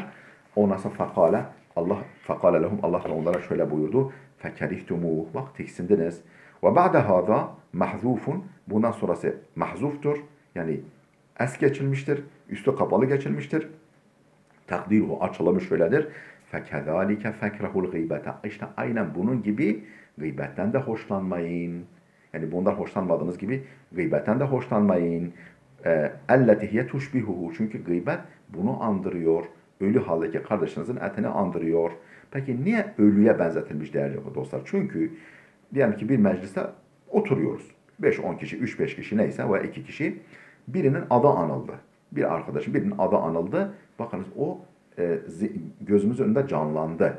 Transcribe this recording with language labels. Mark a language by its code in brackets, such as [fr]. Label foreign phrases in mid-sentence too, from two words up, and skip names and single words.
[tr] Ondan sonra [ar] فقال لهم [tr] Allah da onlara şöyle buyurdu. Fekerihtumu bak tiksindiniz. [ar] وبعد هذا محذوف [tr] bundan sonrası mahzuftur. Yani es geçilmiştir. Üstü kapalı geçilmiştir. Takdiruhu açılımı şöyledir. [ar] فَكَذَٰلِكَ فَكْرَهُ الْغِيبَةَ [tr] İşte aynen bunun gibi gıybetten de hoşlanmayın. Yani bundan hoşlanmadığınız gibi gıybetten de hoşlanmayın. [ar] اَلَّتِ هِيَ تُشْبِهُهُ [tr] Çünkü gıybet bunu andırıyor. Ölü haldeki kardeşinizin etini andırıyor. Peki niye ölüye benzetilmiş değerli dostlar? Çünkü diyelim ki bir mecliste oturuyoruz. 5-10 kişi, 3-5 kişi neyse veya 2 kişi birinin adı anıldı. Bir arkadaşın birinin adı anıldı. Bakınız o gözümüz önünde canlandı.